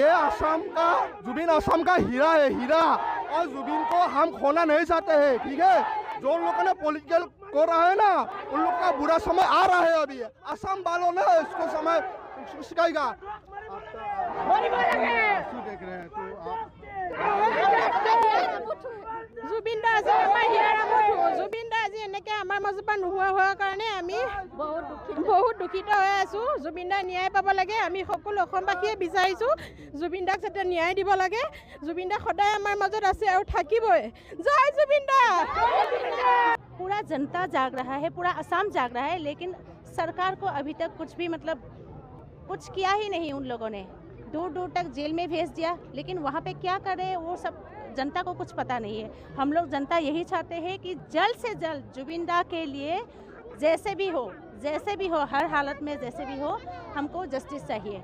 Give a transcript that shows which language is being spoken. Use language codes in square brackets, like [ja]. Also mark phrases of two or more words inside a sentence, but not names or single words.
[hi] ये असम का जुबिन असम का हीरा है, हीरा, और जुबिन को हम खोना नहीं चाहते हैं, ठीक है। जो लोगों ने पॉलिटिकल कर रहा है ना, उन लोग का बुरा समय आ रहा है। अभी असम वालों ने इसको समय सिखाएगा। देख रहे हैं तो आप [as] जुबिन दास আমাৰ হিৰাৰ মুঠু, जुबिन दास এনেকৈ আমাৰ আমাৰ মাজৰ পৰা নোহোৱা হোৱাৰ কাৰণে আমি বহুত দুখিত হৈ আছোঁ। জুবিন দাক ন্যায় পাব লাগে। আমি সকলো অসমবাসীয়ে বিচাৰিছোঁ জুবিন দাক যাতে ন্যায় দিব লাগে। জুবিন দা সদায় আমাৰ মাজত আছে আৰু থাকিবই। জয় জুবিন দা। [hi] पूरा जनता जाग रहा है, पूरा असम जाग रहा है, लेकिन सरकार को अभी तक कुछ भी मतलब कुछ किया ही नहीं। उन लोगों ने दूर दूर तक जेल में भेज दिया, लेकिन वहाँ पे क्या कर रहे हैं वो सब जनता को कुछ पता नहीं है। हम लोग जनता यही चाहते हैं कि जल्द से जल्द जुबिन दा के लिए जैसे भी हो हर हालत में जैसे भी हो हमको जस्टिस चाहिए।